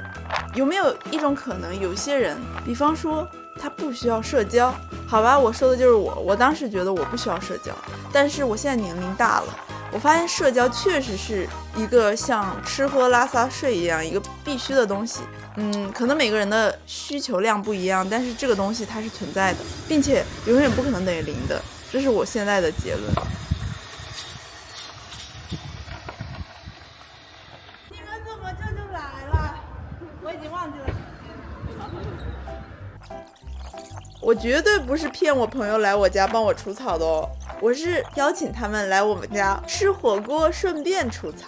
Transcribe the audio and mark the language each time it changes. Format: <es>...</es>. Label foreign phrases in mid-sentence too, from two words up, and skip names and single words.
<zh>有沒有一種可能，有些人，比方說他不需要社交，好吧，我說的就是我当時覺得我不需要社交，但是我現在年齡大了，我發現社交確實是一個像吃喝拉撒睡一樣一個必須的東西。可能每個人的需求量不一樣，但是這個東西它是存在的，並且永遠不可能等於零的，這是我現在的結論。我絕對不是騙我朋友來我家幫我除草的哦，我是邀請他們來我們家吃火鍋，順便除草。</zh>